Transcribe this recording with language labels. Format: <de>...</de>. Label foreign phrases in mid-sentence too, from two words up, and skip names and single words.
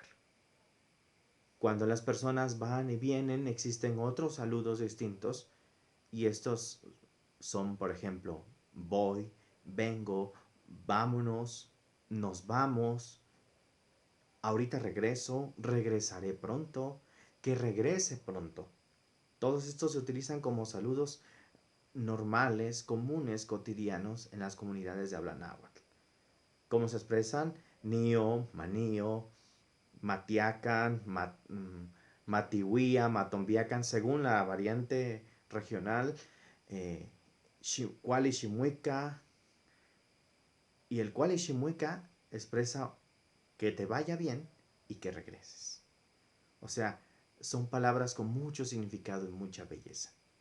<es>Cuando las personas van y vienen, existen otros saludos distintos y estos son, por ejemplo, voy, vengo, vámonos, nos vamos, ahorita regreso, regresaré pronto, que regrese pronto. Todos estos se utilizan como saludos normales, comunes, cotidianos en las comunidades de habla náhuatl. ¿Cómo se expresan?</es> <nah>Nio, manio, matiacan, matihuía, matombiacan,</nah> <es>según la variante regional,</es> <nah>cuali ximuica,</nah> <es>y el</es> <nah>cuali ximuica</nah> <es>expresa que te vaya bien y que regreses. O sea, son palabras con mucho significado y mucha belleza.</es>